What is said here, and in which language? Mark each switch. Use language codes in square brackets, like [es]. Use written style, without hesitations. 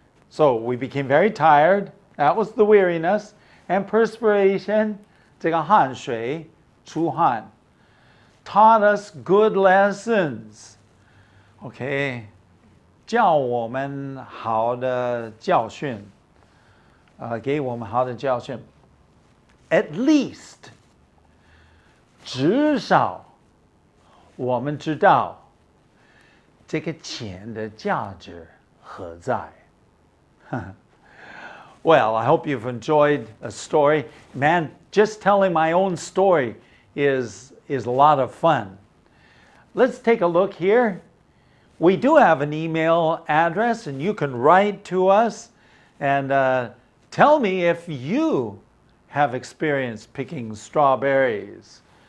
[en] So we became very tired. That was the weariness. And perspiration, [zh] 这个汗水, 出汗, [en] taught us good lessons. Okay. [zh] 教我们好的教训, 给我们好的教训. [en] At least, [zh] 至少我们知道这个钱的价值何在. [en] Well, I hope you've enjoyed a story. Man, just telling my own story is a lot of fun. Let's take a look here. We do have an email address, and you can write to us and tell me if you have experience picking strawberries.